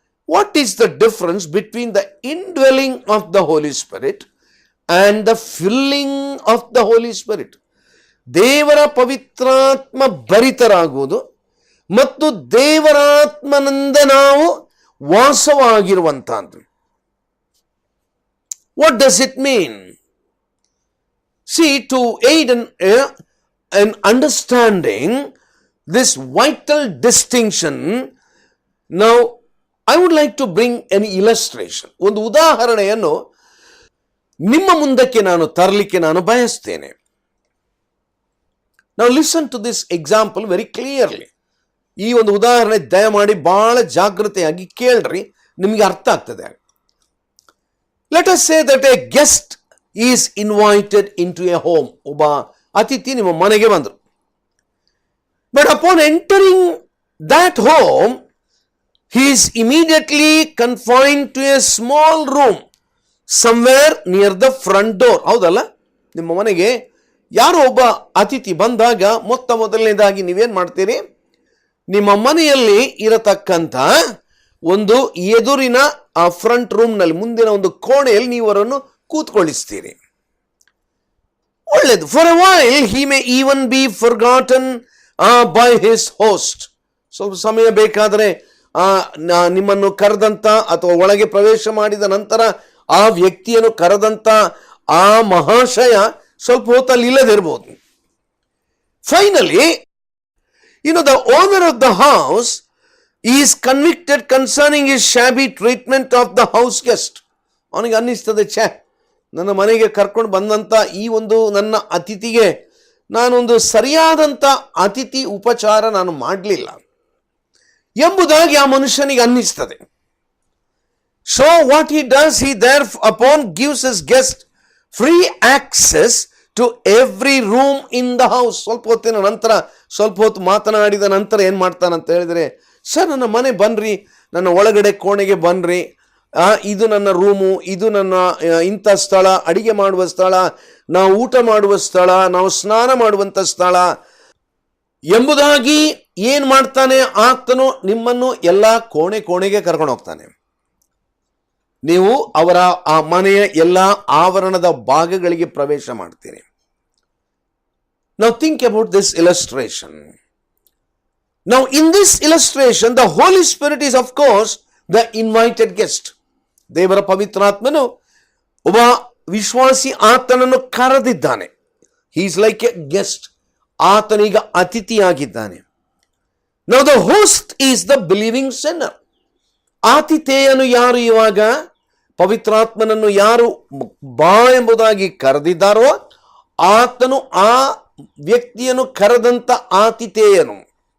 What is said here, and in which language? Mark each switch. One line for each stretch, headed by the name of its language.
English: What is the difference between the indwelling of the Holy Spirit and the filling of the Holy Spirit?
Kannada: ದೇವರ ಪವಿತ್ರಾತ್ಮ ಭರಿತರಾಗುವುದು ಮತ್ತು ದೇವರಾತ್ಮನಿಂದ ನಾವು ವಾಸವಾಗಿರುವಂತಹದ್ದು.
English: What does it mean? See, to aid in understanding this vital distinction, now I would like to bring an illustration.
Kannada: ಒಂದು ಉದಾಹರಣೆಯನ್ನು ನಿಮ್ಮ ಮುಂದಕ್ಕೆ ನಾನು ತರಲಿಕ್ಕೆ ನಾನು ಬಯಸ್ತೇನೆ.
English: Now listen to this example very clearly.
Kannada: ಈ ಒಂದು ಉದಾಹರಣೆ ದಯಮಾಡಿ ಬಹಳ ಜಾಗೃತೆಯಾಗಿ ಕೇಳ್ರಿ, ನಿಮಗೆ ಅರ್ಥ ಆಗ್ತದೆ.
English: Let us say that a guest is invited into a home.
Kannada: ಒಬ್ಬ ಅತಿಥಿ ನಿಮ್ಮ ಮನೆಗೆ ಬಂದರು.
English: But upon entering that home, he is immediately confined to a small room somewhere near the front door.
Kannada: ಹೌದಲ್ಲ? ನಿಮ್ಮ ಮನೆಗೆ ಯಾರೋ ಒಬ್ಬ ಅತಿಥಿ ಬಂದಾಗ ಮೊದಲನೇದಾಗಿ ನೀವೇನ್ ಮಾಡ್ತೀರಿ? ನಿಮ್ಮ ಮನೆಯಲ್ಲಿ ಇರತಕ್ಕಂಥ ಒಂದು ಎದುರಿನ ಆ ಫ್ರಂಟ್ ರೂಮ್ ನಲ್ಲಿ, ಮುಂದಿನ ಒಂದು ಕೋಣೆಯಲ್ಲಿ ನೀವು ಅವರನ್ನು ಕೂತ್ಕೊಳ್ಳಿಸ್ತೀರಿ. ಒಳ್ಳೇದು.
English: For a while he may even be forgotten by his host.
Kannada: ಸ್ವಲ್ಪ ಸಮಯ ಬೇಕಾದರೆ ನಿಮ್ಮನ್ನು ಕರೆದಂತ ಅಥವಾ ಒಳಗೆ ಪ್ರವೇಶ ಮಾಡಿದ ನಂತರ ಆ ವ್ಯಕ್ತಿಯನ್ನು ಕರೆದಂತ ಆ ಮಹಾಶಯ ಸ್ವಲ್ಪ ಹೊತ್ತಲ್ಲಿ ಇಲ್ಲದಿರಬಹುದು.
English: Finally, the owner of the house is convicted concerning his shabby treatment of the house guest.
Kannada: ಅವನಿಗೆ ಅನ್ನಿಸ್ತದೆ, ನನ್ನ ಮನೆಗೆ ಕರ್ಕೊಂಡು ಬಂದಂತ ಈ ಒಂದು ನನ್ನ ಅತಿಥಿಗೆ ನಾನೊಂದು ಸರಿಯಾದಂತ ಅತಿಥಿ ಉಪಚಾರ ನಾನು ಮಾಡಲಿಲ್ಲ ಎಂಬುದಾಗಿ ಆ ಮನುಷ್ಯನಿಗೆ ಅನ್ನಿಸ್ತದೆ.
English: So what he does, he thereupon gives his guest free access to every room in the house.
Kannada: ಸ್ವಲ್ಪ ಹೊತ್ತು ಮಾತನಾಡಿದ ನಂತರ ಏನ್ ಮಾಡ್ತಾನಂತ ಹೇಳಿದ್ರೆ, ಸರ್ ನನ್ನ ಮನೆ ಬನ್ರಿ, ನನ್ನ ಒಳಗಡೆ ಕೋಣೆಗೆ ಬನ್ರಿ, ಇದು ನನ್ನ ರೂಮು, ಇದು ನನ್ನ ಇಂಥ ಸ್ಥಳ, ಅಡಿಗೆ ಮಾಡುವ ಸ್ಥಳ, ನಾವು ಊಟ ಮಾಡುವ ಸ್ಥಳ, ನಾವು ಸ್ನಾನ ಮಾಡುವಂತ ಸ್ಥಳ ಎಂಬುದಾಗಿ ಏನ್ ಮಾಡ್ತಾನೆ ಆತನು, ನಿಮ್ಮನ್ನು ಎಲ್ಲಾ ಕೋಣೆಗೆ ಕರ್ಕೊಂಡು ಹೋಗ್ತಾನೆ. ನೀವು ಅವರ ಆ ಮನೆಯ ಎಲ್ಲಾ ಆವರಣದ ಭಾಗಗಳಿಗೆ ಪ್ರವೇಶ ಮಾಡ್ತೀರಿ.
English: Now think about this illustration. Now in this illustration, the Holy Spirit is of course the invited guest.
Kannada: ದೇವರ ಪವಿತ್ರಾತ್ಮನು ಒಬ್ಬ ವಿಶ್ವಾಸಿ ಆತನನ್ನು ಕರೆದಿದ್ದಾನೆ.
English: He is like a guest.
Kannada: ಆತನೀಗ ಅತಿಥಿಯಾಗಿದ್ದಾನೆ.
English: Now the host is the believing sinner.
Kannada: ಆತಿಥೇಯನು ಯಾರು? ಇವಾಗ ಪವಿತ್ರಾತ್ಮನನ್ನು ಯಾರು ಬಾ ಎಂಬುದಾಗಿ ಕರೆದಿದ್ದಾರೋ ಆತನು ಆ ವ್ಯಕ್ತಿಯನ್ನು ಕರೆದಂತ ಆತಿಥೇಯನು.